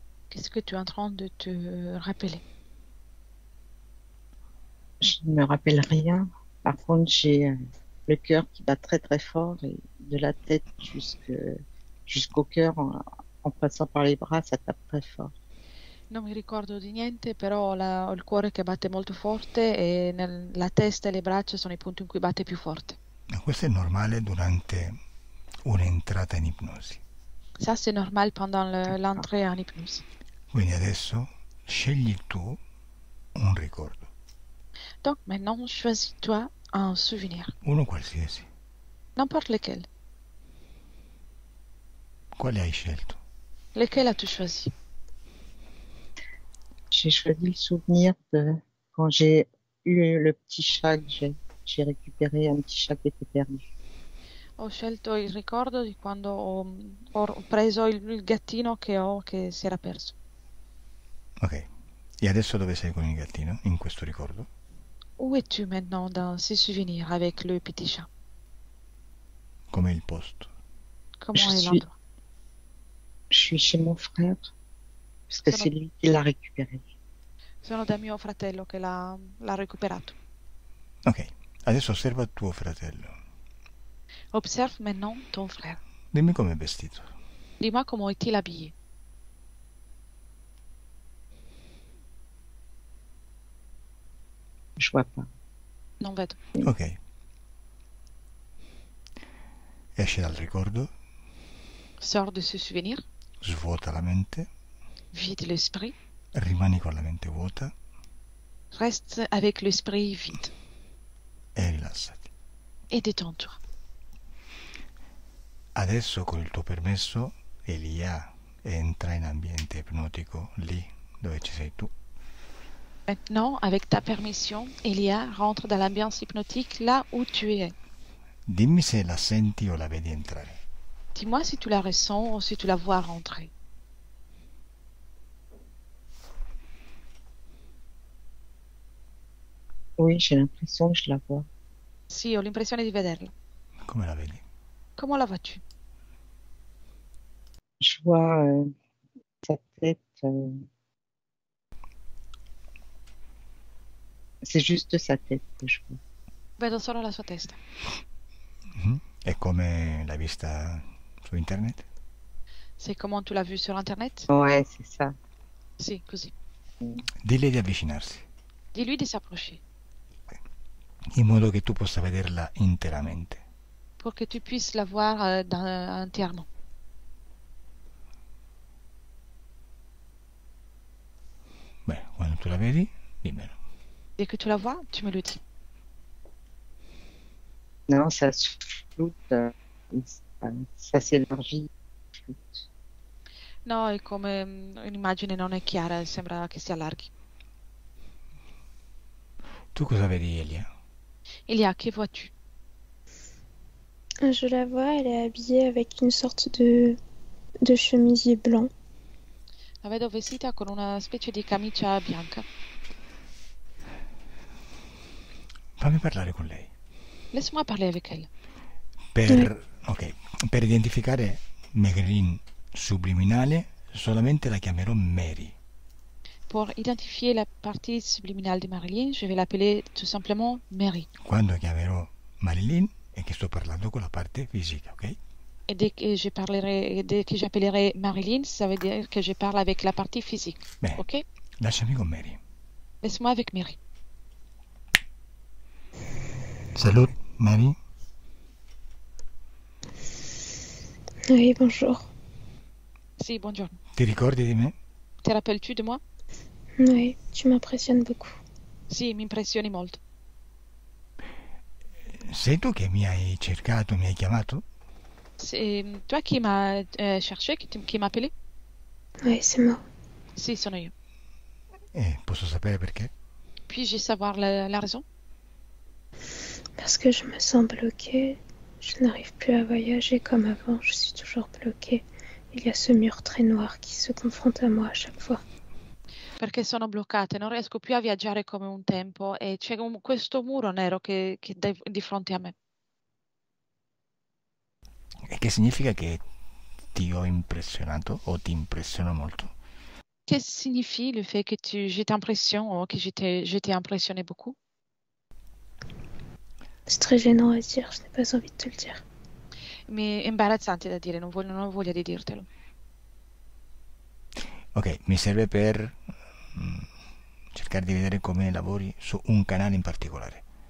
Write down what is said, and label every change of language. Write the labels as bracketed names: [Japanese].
[French] Qu'est-ce que tu es en train de te rappeler? Je ne me rappelle rien. Par contre, j'ai le cœur qui bat très très fort et de la tête jusqu'au cœur en passant par les bras, ça tape très fort. [Italian] Non mi ricordo di niente, però ho il cuore che batte molto forte e la testa e le braccia sono i punti in cui batte più forte. Ma questo è normale durante un'entrata in ipnosi. [French] Ça, c'est normal pendant D'accord. l'entrée en hypnose. [Italian] Quindi adesso scegli tu un ricordo, [French] Donc maintenant, choisis-toi un souvenir, [Italian] uno qualsiasi. [French] n'importe lequel. [Italian] Quale hai scelto? [French] Lequel as-tu choisi? J'ai choisi le souvenir de quand j'ai eu le petit chat que j'ai récupéré, un petit chat qui était perdu. [Italian] Ho scelto il ricordo di quando ho preso il gattino che si era perso. Ok. E adesso dove sei con il gattino? In questo ricordo? [French] Où es-tu maintenant dans ces souvenirs avec le petit chat? [Italian] Come il posto? [French] Comment Je est suis, l'endroit? je suis chez mon frère parce que [Italian] Sono, [French] c'est lui qui l'a récupéré. [Italian] sono da mio fratello che l'ha recuperato. Ok. Adesso osserva tuo fratello. [French] Observe maintenant ton frère. [Italian] Dimmi com'è vestito. [French] Dis-moi comment est-il habillé. Je vois pas. [Italian] Non vedo. Ok. Esce dal ricordo, [French] Sors de ce souvenir, [Italian] svuota la mente, [French] vide l'esprit, [Italian] rimani con la mente vuota [French] reste avec l'esprit vide [Italian] e rilassati. [French] et détends-toi. [Italian] Adesso con il tuo permesso, Elia entra in ambiente ipnotico lì dove ci sei tu. [French] Maintenant, avec ta permission, Elia rentre dans l'ambiance hypnotique là où tu es. [Italian] Dimmi se la senti o la vedi entrare. [French] Dis-moi si tu la ressens ou si tu la vois rentrer. Oui, j'ai l'impression que je la vois. [Italian] Sì, ho l'impressione di vederla. Come la vedi? [French] Comment la vois-tu? Je vois sa tête. C'est juste sa tête que je vois. [Italian] Vedo solo la sua testa. Mhm. E come l'hai vista su internet? [French] C'est comment tu l'as vu sur Internet? Ouais, c'est ça. [Italian] Sì, così. Dille di avvicinarsi, [French] Dis-lui di s'approcher [Italian] in modo che tu possa vederla interamente. [French] pour que tu puisses la voir entièrement. [Italian] Beh, quando tu la vedi, dimmelo. [French] Dès que tu la vois, tu me le dis. Non, ça se floute. Ça s'élargit. Floute. [Italian] No, è come un'immagine non è chiara, sembra che si allarghi. Tu cosa vedi, Elia? [French] Elia, che vois-tu? Je la vois, elle est habillée avec une sorte de chemisier blanc. [Italian] La vedo vestita con una specie di camicia bianca. Fammi parlare con lei. [French] Laisse-moi parler avec elle. [Italian] Per identificare Marilyn subliminale solamente la chiamerò Mary. [French] Pour identifier la partie subliminale de Marilyn, je vais l'appeler tout simplement Mary. [Italian] Quando chiamerò Marilyn è che sto parlando con la parte fisica, ok? [French] Et dès que j'appellerai Marilyn, ça veut dire que je parle avec la partie physique. [Italian] Bene, [French] Ok? [Italian] lasciami con Mary. [French] Laisse-moi avec Mary. Salut, Mary. Oui, bonjour. [Italian] Sì, buongiorno. Ti ricordi di me? [French] Ti rappelles-tu de moi? Oui, tu m'impressionnes beaucoup. [Italian] Sì, mi impressioni molto. Sei tu che mi hai cercato, mi hai chiamato? [French] C'est toi qui m'as cherché, qui m'as appelé? Oui, c'est moi. [Italian] Sì, sono io. Posso sapere perché? [French] Puis-je savoir la raison? Parce que je me sens bloquée. Je n'arrive plus à voyager comme avant. Je suis toujours bloquée. Il y a ce mur très noir qui se confronte à moi à chaque fois. [Italian] Perché sono bloccata e non riesco più a viaggiare come un tempo e c'è questo muro nero che di fronte a me. E che significa che ti ho impressionato o ti impressiono molto? [French] Qu'est-ce que signifie le fait que je t'impressionne ou que je t'ai impressionné beaucoup? C'est très gênant à dire, je n'ai pas envie de te le dire. [Italian] Mi è imbarazzante da dire, non ho voglia di dirtelo. Ok, mi serve per cercare di vedere come lavori su un canale in particolare.